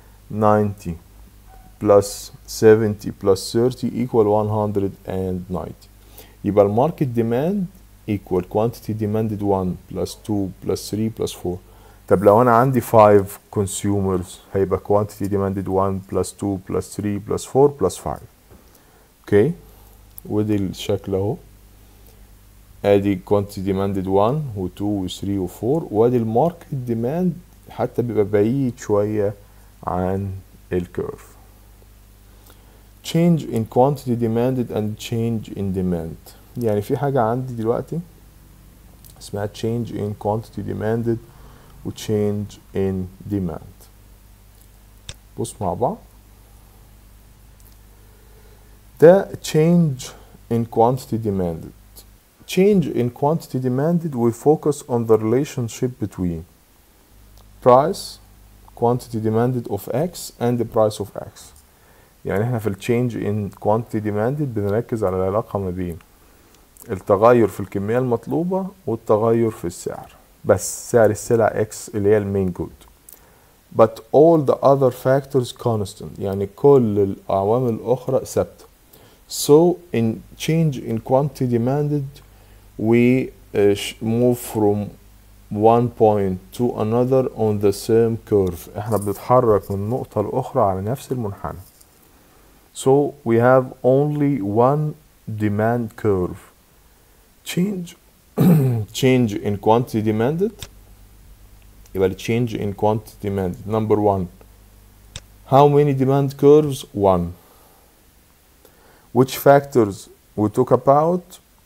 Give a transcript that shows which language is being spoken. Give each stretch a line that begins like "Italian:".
English: 90 plus 70 plus 30 equal 190.
Arabic: يبقى الماركت
English: demand equal quantity demanded 1 plus 2 plus 3 plus 4.
Arabic: طب لو انا عندي
English: 5 consumers
Arabic: هيبقى
English: quantity demanded 1 plus 2 plus 3 plus 4 plus 5.
Arabic: اوكي ودي الشكل اهو. ادي
English: quantity demanded
Arabic: 1 و 2 و 3 و 4 وادي الماركت demand حتى بيبقى بعيد شوية عن الكيرف.
English: change in quantity demanded and change in demand.
Arabic: يعني في حاجة عندي دلوقتي اسمها
English: change in quantity demanded
Arabic: و
English: change in demand.
Arabic: بص مع بعض. ده
English: change in quantity demanded. Change in quantity demanded we focus on the relationship between price, quantity demanded of X and the price of X.
Arabic: يعني احنا في ال
English: change in quantity demanded
Arabic: بنركز على العلاقة ما بين التغير في الكمية المطلوبة والتغير في السعر، بس سعر السلع X اللي هي المين جود.
English: But all the other factors constant.
Arabic: يعني كل العوامل الأخرى ثابتة.
English: So in change in quantity demanded we move from one point to another on the same curve.
Arabic: احنا بنتحرك من نقطة لأخرى على نفس المنحنى.
English: So we have only one demand curve. Change in quantity demanded.
Arabic: يبقى ال
English: change in quantity demanded. Number 1. How many demand curves? 1. Which factors we talk about?